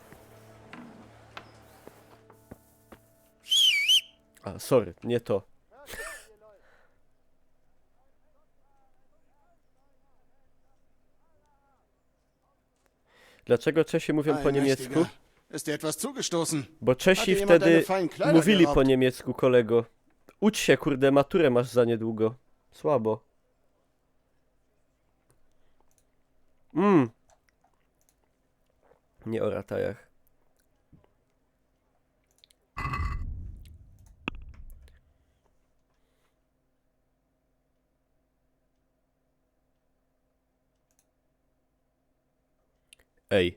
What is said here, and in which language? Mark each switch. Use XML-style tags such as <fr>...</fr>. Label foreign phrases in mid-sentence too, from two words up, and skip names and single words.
<pl>A, sorry, nie to. Dlaczego Czesi mówią po niemiecku?</pl> <de>Ist dir etwas zugestoßen?</de> <pl>Bo Czesi</pl> <de>Hatte jemand deine</de> <pl>wtedy</pl> <de>feinen Kleider</de> <pl>mówili po</pl> <de>geraubt?</de> <pl>niemiecku, kolego. Ucz się, kurde, maturę masz za niedługo. Słabo. Nie o ratajach. Ej.</pl>